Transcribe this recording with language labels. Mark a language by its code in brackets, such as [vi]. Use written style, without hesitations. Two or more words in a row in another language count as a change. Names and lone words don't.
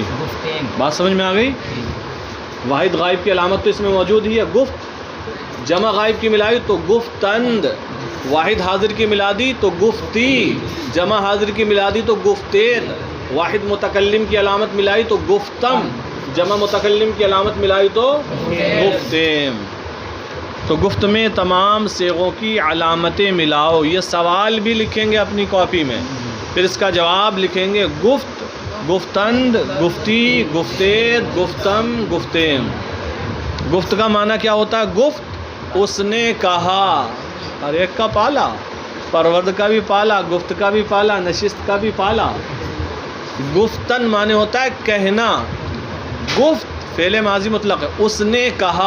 [ur] بات سمجھ میں آ گئی؟ واحد غائب کی علامت تو اس میں موجود ہی ہے. گفت جمع غائب کی ملائی تو گفتند، واحد حاضر کی ملا دی تو گفتی، جمع حاضر کی ملا دی تو گفتید. واحد متکلم کی علامت ملائی تو گفتم، جمع متکلم کی علامت ملائی تو گفتیم. تو گفت میں تمام صیغوں کی علامتیں ملاؤ. یہ سوال بھی لکھیں گے اپنی کاپی میں، پھر اس کا جواب لکھیں گے [fa] گفت، گفتند، گفتی، گفتید، گفتم، گفتیم. [ur] گفت کا معنی کیا ہوتا ہے؟ گفت اس نے کہا، ہر ایک کا پالا، پرورد کا بھی پالا، گفت کا بھی پالا، نشست کا بھی پالا. گفتن معنی ہوتا ہے کہنا. گفت فعل ماضی مطلق ہے، اس نے کہا.